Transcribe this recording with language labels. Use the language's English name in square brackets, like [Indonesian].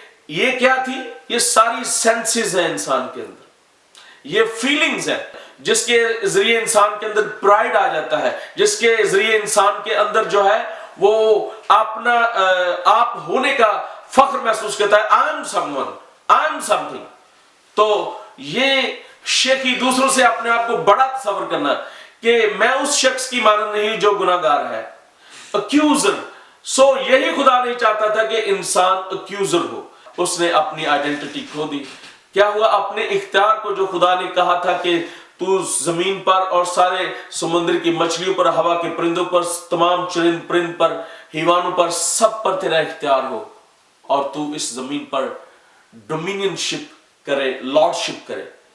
[Urdu] یہ کیا تھی؟ یہ ساری سینسز ہیں انسان کے اندر، یہ فیلنگز ہیں جس کے ذریعے انسان کے اندر پرائڈ آ جاتا ہے، جس کے ذریعے انسان کے اندر جو ہے وہ اپنا آپ ہونے کا فخر محسوس کرتا ہے. [English] I am someone, I am something. [Urdu] تو یہ شیخی دوسروں سے اپنے آپ کو بڑا تصور کرنا کہ میں اس شخص کی مانند نہیں جو گناہ گار ہے. اکیوزر. سو یہی خدا نہیں چاہتا تھا کہ انسان اکیوزر ہو. اس نے اپنی آئیڈینٹی کھو دی. کیا ہوا؟ اپنے اختیار کو جو خدا نے کہا تھا کہ تو زمین پر اور سارے سمندر کی مچھلیوں پر، ہوا کے پرندوں پر، تمام چرند پرند پر، حیوانوں پر، سب پر تیرا اختیار ہو اور تو اس زمین پر ڈومینین شپ کرے، لارڈ شپ کرے.